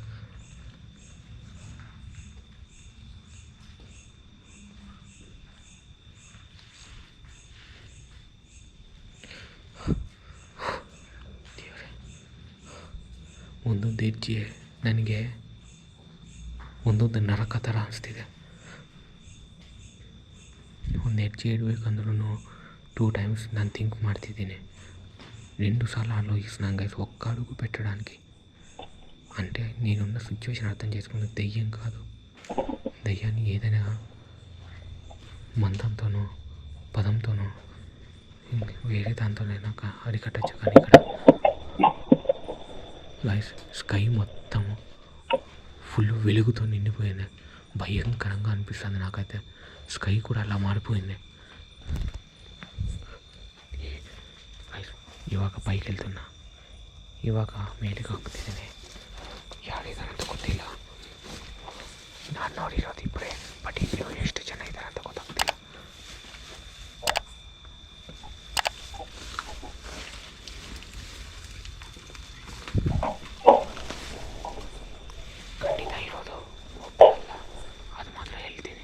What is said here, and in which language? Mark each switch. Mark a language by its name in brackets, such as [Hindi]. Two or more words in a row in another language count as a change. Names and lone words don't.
[Kannada] ಒಂದೊಂದು ಹೆಜ್ಜೆ ನನಗೆ ಒಂದೊಂದು ನರಕ ಥರ ಅನಿಸ್ತಿದೆ. ಒಂದು ಹೆಜ್ಜೆ ಇಡಬೇಕಂದ್ರೂ 2 టైమ్స్ ನಾನು థింక్ ಮಾಡ್ತಿದ್ದೀನಿ. [Telugu] 2 సార్లు ఆలోచిస్తున్నాను గైస్ ఒక్క అడుగు పెట్టడానికి. అంటే నేనున్న సిచ్యువేషన్ అర్థం చేసుకున్న దెయ్యం కాదు. దెయ్యాన్ని ఏదైనా మంత్రంతోనో పదంతోనో వేరే దాంతోనైనా అరికట్టచ్చు. కానీ ఇక్కడ గైస్ స్కై మొత్తం ఫుల్ వెలుగుతో నిండిపోయింది. భయంకరంగా అనిపిస్తుంది నాకైతే. స్కై కూడా అలా మారిపోయింది. [Kannada] ಇವಾಗ [Telugu] ಪೈకి వెళ్తున్నా, [Kannada] ಇವಾಗ ಮೇಲಿಗೆ ಹೋಗ್ತಿದ್ದೀನಿ. ಯಾರಿದ್ದಾರೆ ಅಂತ ಗೊತ್ತಿಲ್ಲ. ನಾನು ನೋಡಿರೋದು ಇಬ್ಬರೇ, ಬಟ್ ಇನ್ನೂ ಎಷ್ಟು ಜನ ಇದ್ದಾರೆ ಅಂತ ಗೊತ್ತಾಗ್ತಿಲ್ಲ. ಖಂಡಿತ ಇರೋದು ಒಬ್ಬರು ಅಲ್ಲ, ಅದು ಮಾತ್ರ ಹೇಳ್ತೀನಿ.